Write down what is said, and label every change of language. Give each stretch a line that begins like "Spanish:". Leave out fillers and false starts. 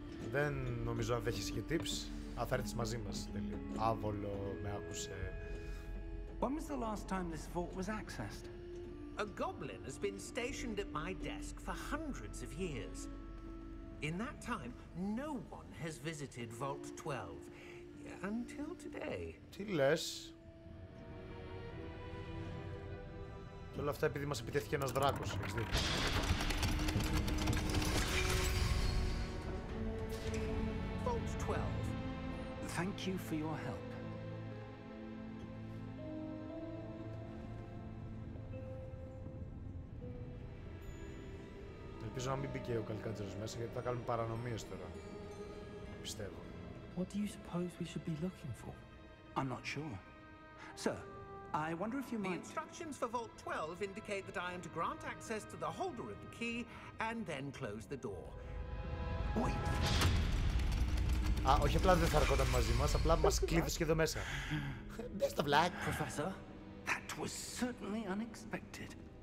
Greek: Δεν νομίζω αν δέχεσαι και tips. Θα έρθεις μαζί μας. Άβολο με άκουσε.
English: When was the last time this vault was accessed? A goblin has been stationed at my desk for hundreds of years. In that time, no one has visited Vault 12 until today.
Greek: Τι λες? Και όλα αυτά επειδή μας επιτέθηκε ένας δράκος.
English: Vault 12. Thank you for your help.
Greek: Ελπίζω να μην μπήκε ο Καλικάτζερος μέσα γιατί θα κάνουμε παρανομίες τώρα. Πιστεύω.
English: What do you suppose we should be looking for? I'm not sure. Sir, I wonder if you The might... instructions for Vault 12 indicate that I am to grant access to the holder of the key and then close the door. Wait.
Greek: Α, όχι απλά δεν θα αρκόταν μαζί μας, απλά μας κλείδωσε και εδώ μέσα.
English: Best of luck. Professor? That was certainly unexpected.